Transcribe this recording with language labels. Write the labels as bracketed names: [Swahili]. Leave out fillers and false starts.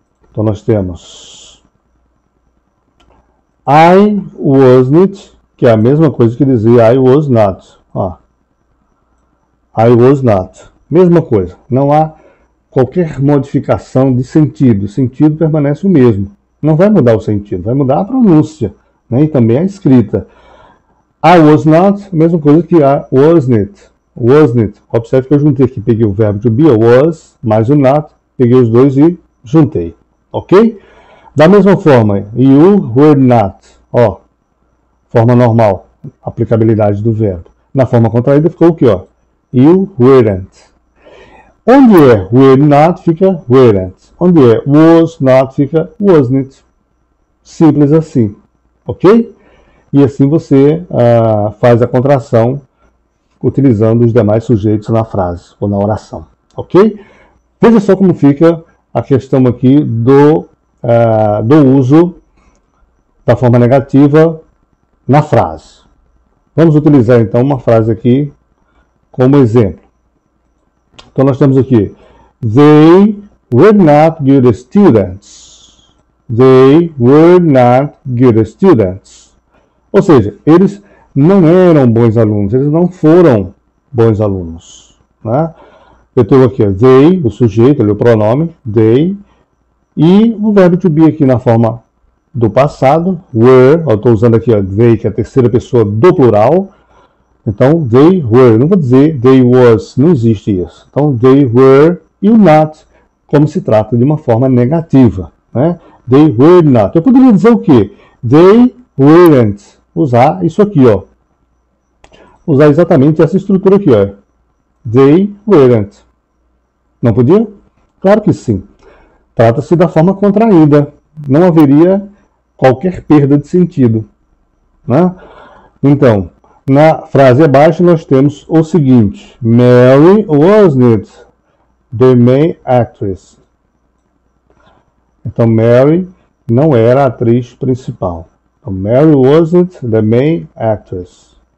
[Portuguese] Então, nós temos [English] I wasn't, [Portuguese] que é a mesma coisa que dizer [English] I was not. [Portuguese] Ó. I was not. Mesma coisa. Não há qualquer modificação de sentido. O sentido permanece o mesmo. Não vai mudar o sentido, vai mudar a pronúncia, né? E também a escrita. [English] I was not, [Portuguese] mesma coisa que [English] I wasn't. Wasn't. [Portuguese] Observe que eu juntei aqui. Peguei o verbo to be, was, mais o not. Peguei os dois e juntei. Ok? Da mesma forma, [English] you were not. [Portuguese] Ó, forma normal, aplicabilidade do verbo. Na forma contraída ficou o que, ó? [English] You weren't. [Portuguese] Onde é were not, fica weren't. Onde é was not, fica wasn't. Simples assim. Ok? E assim você faz a contração utilizando os demais sujeitos na frase ou na oração. Ok? Veja só como fica a questão aqui do uso da forma negativa na frase. Vamos utilizar então uma frase aqui como exemplo. Então nós temos aqui [English] They were not good students. They were not good students. [Portuguese] Ou seja, eles não eram bons alunos, eles não foram bons alunos, né? Eu tenho aqui, ó, they, o sujeito, ali, o pronome, they, e o verbo to be aqui na forma do passado, were, eu estou usando aqui, ó, they, que é a terceira pessoa do plural, então, [English] they were, [Portuguese] não vou dizer [English] they was, [Portuguese] não existe isso. Então, they were e o not, como se trata de uma forma negativa, né? [English] They were not. [Portuguese] Eu poderia dizer o quê? [English] They weren't. [Portuguese] Usar isso aqui, ó. Usar exatamente essa estrutura aqui, ó. [English] They weren't. [Portuguese] Não podia? Claro que sim. Trata-se da forma contraída. Não haveria qualquer perda de sentido, né? Então, Na frase abaixo nós temos o seguinte: [English] Mary wasn't the main actress. [Portuguese] Então Mary não era a atriz principal. [English] Então, Mary wasn't the main actress.